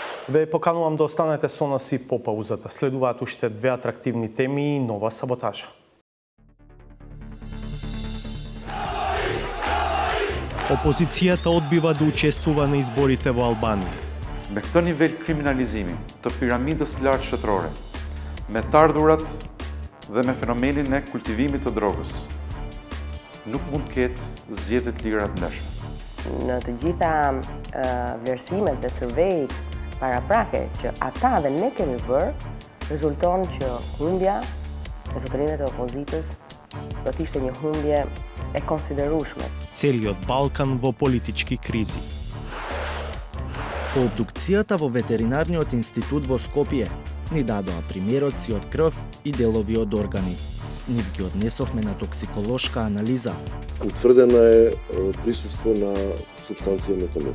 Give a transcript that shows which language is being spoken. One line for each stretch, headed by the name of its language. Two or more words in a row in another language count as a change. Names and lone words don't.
Macedonian: Ве поканувам да останете со нас и по паузата. Следуваат уште две атрактивни теми и нова саботажа. Опозицијата одбива да учествува на изборите во Албанија.
Albanian: Me këtë nivel kriminalizimin të piramidës lartë shtetërore, me të ardhurat dhe me fenomenin e kultivimit të drogës, nuk mund të ketë zgjedhje të lira të ndeshme. Në të gjitha vlerësimet dhe survejt paraprake që ata dhe ne kemi bërë, rezulton që humbja e zotërinëve të opozitës do të ishte një humbje e konsiderueshme.
Macedonian: Целиот Балкан во политички кризи. По обдукцијата во Ветеринарниот институт во Скопје ни дадоа примероци од крв и делови од органи. Нив ги однесовме на токсиколошка анализа. Утврдена е присуство на субстанција метомил.